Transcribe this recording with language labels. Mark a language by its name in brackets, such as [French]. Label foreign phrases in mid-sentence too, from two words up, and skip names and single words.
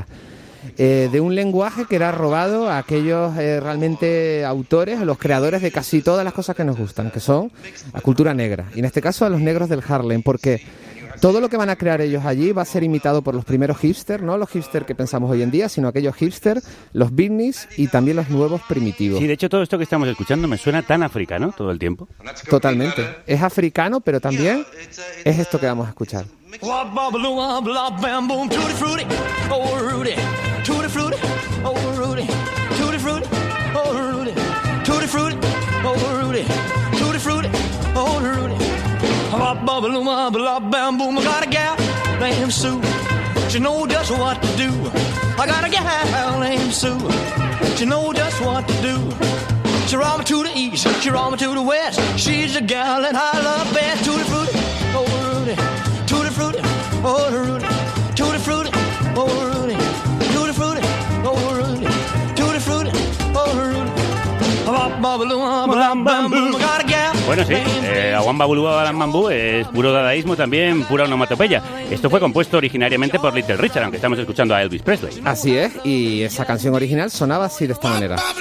[Spanish] De un lenguaje que era robado a aquellos realmente autores, los creadores de casi todas las cosas que nos gustan, que son la cultura negra, y en este caso a los negros del Harlem, porque todo lo que van a crear ellos allí va a ser imitado por los primeros hipsters, no los hipsters que pensamos hoy en día, sino aquellos hipsters, los beatniks y también los nuevos primitivos. Sí, de hecho todo esto que estamos escuchando me suena tan africano todo el tiempo. Totalmente. Es africano, pero también es esto que vamos a escuchar. [English] I got a gal named Sue. She knows just what to do. I got a gal named Sue. She knows just what to do. She roll me to the east, she roll me to the west. She's a gal that I love best. Tutti frutti, oh Rudy. Tutti frutti, oh Rudy. Tutti frutti, oh Rudy. Tutti frutti, oh Rudy. Tutti frutti, oh Rudy. [Spanish] Bueno, sí, Awamba Bulu Balam Bambú es puro dadaísmo, también pura onomatopeya. Esto fue compuesto originariamente por Little Richard, aunque estamos escuchando a Elvis Presley. Así es, y esa canción original sonaba así, de esta manera.